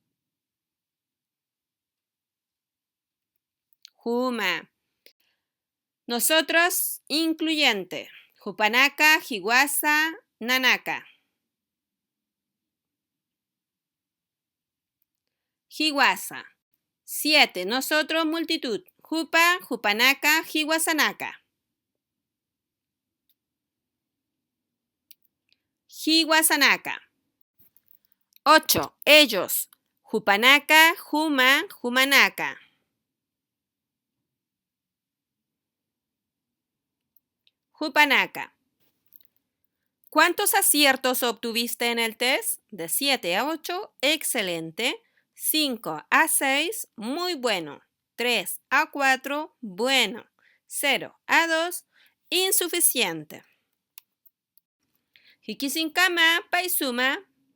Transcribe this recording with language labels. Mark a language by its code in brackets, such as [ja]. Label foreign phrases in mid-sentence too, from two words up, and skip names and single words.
[ay] Juma. [es] Nosotros, incluyente. [ay] Jupanaka, hiwasa, nanaka. Hiwasa. [es] 7. Nosotros, multitud. [ay] Jupa, jupanaka, hiwasanaka. Hiwasanaka. [es] 8. Ellos. [ay] Jupanaka, juma, jumanaka. Jupanaka. [es] ¿Cuántos aciertos obtuviste en el test? De 7 a 8, excelente. 5 a 6, muy bueno. 3 a 4, bueno. 0 a 2, insuficiente. [ay] Hikisinkama, paisuma.